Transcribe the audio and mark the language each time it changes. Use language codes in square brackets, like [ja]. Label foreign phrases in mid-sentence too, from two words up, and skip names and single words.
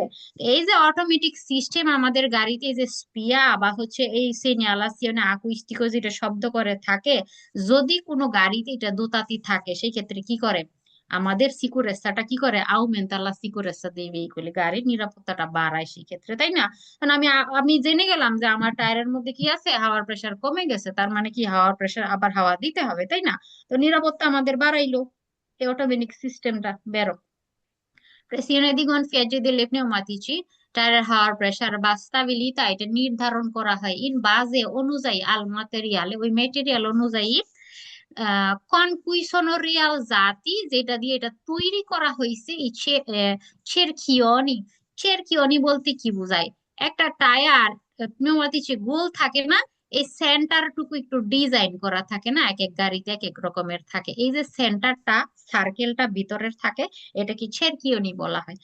[bn] এই যে অটোমেটিক সিস্টেম আমাদের গাড়িতে, এই যে স্পিয়া বা হচ্ছে এই [it] segnalazione acustico [bn] যেটা শব্দ করে থাকে, যদি কোনো গাড়িতে এটা দোতাতি থাকে, সেই ক্ষেত্রে কি করে, আমাদের সিকিউরেন্সটা কি করে, [it] aumenta la sicurezza [bn] দিয়ে ভেহিকলে গাড়ির নিরাপত্তাটা বাড়ায় সেই ক্ষেত্রে, তাই না? কারণ আমি জেনে গেলাম যে আমার টায়ারের মধ্যে কি আছে, হাওয়ার প্রেসার কমে গেছে, তার মানে কি হাওয়ার প্রেসার আবার হাওয়া দিতে হবে, তাই না? তো নিরাপত্তা আমাদের বাড়াইলো এই অটোমেটিক সিস্টেমটা। [it] বেরো pressione di gonfiaggio delle pneumatici, [bn] টায়ারের হাওয়ার প্রেসার বা স্টাবিলিটা এটা নির্ধারণ করা হয় [it] in base [bn] অনুযায়ী [it] al materiale, [bn] ওই ম্যাটেরিয়াল অনুযায়ী, কনকুইশনারিয়াল জাতি যেটা দিয়ে এটা তৈরি করা হয়েছে, এই চেরকিওনি। চেরকিওনি বলতে কি বোঝায়, একটা টায়ার নিউমাতিচে গোল থাকে না, এই সেন্টারটুকু একটু ডিজাইন করা থাকে না, এক এক গাড়িতে এক এক রকমের থাকে, এই যে সেন্টারটা, সার্কেলটা ভিতরের থাকে, এটা কি চেরকিওনি বলা হয়।